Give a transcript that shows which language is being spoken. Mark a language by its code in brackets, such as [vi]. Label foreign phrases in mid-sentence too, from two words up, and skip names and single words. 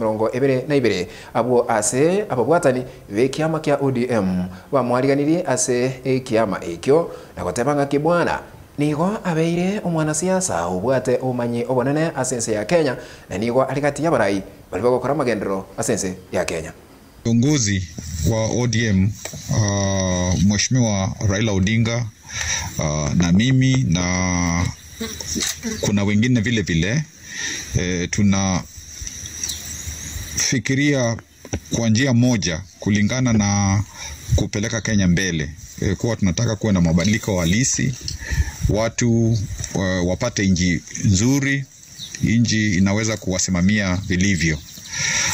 [guz] 72 abo ase ababwatani bekiama kya ODM bamwaliganiri ase ekiama ekyo na gotebanga Kibwana nigo abeire omwana siasa obwate omanyi obonene asense ya Kenya na nigo aligati ya barayi bali bagokora magendero asense ya Kenya. [sw] Kiongozi wa ODM Mheshimiwa Raila Odinga na mimi na kuna wengine vile vile tunafikiria kwa njia moja kulingana na kupeleka Kenya mbele, kwa tunataka kuwa na mabadiliko halisi, watu wapate inji nzuri, inji inaweza kuwasimamia vilivyo.